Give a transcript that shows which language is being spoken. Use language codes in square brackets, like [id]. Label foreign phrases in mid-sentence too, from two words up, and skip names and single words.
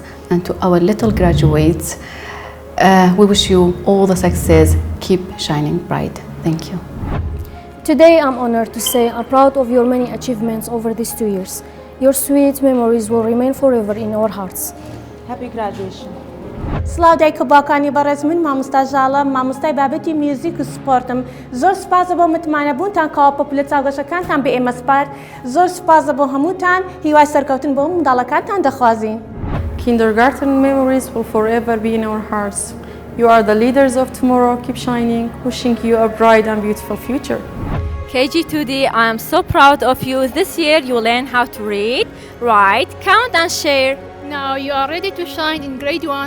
[en] And to our little graduates, we wish you all the success. Keep shining bright. Thank you. Today I'm honored to say I'm proud of your many achievements over these 2 years. Your sweet memories will remain forever in our hearts. Happy graduation. [ckb] سلااو دایکە باوکانی بەڕێز من مامۆستا ژاڵە مامۆستای بابەتی میوزیک و سپۆرتم زۆر سوپاسە بۆ متمانەبوونتان کەوا پۆپولە چاوگەشەکانتان بە ئێمە سپار زۆر سوپاسە بۆ هەمووتان هیوای سەرکەوتن بۆ منداڵەکانتان دەخوازین. [en] Kindergarten memories will forever be in our hearts. You are the leaders of tomorrow. Keep shining, wishing you a bright and beautiful future. KG2D, I am so proud of you. This year you learn how to read, write, count and share. Now you are ready to shine in grade 1.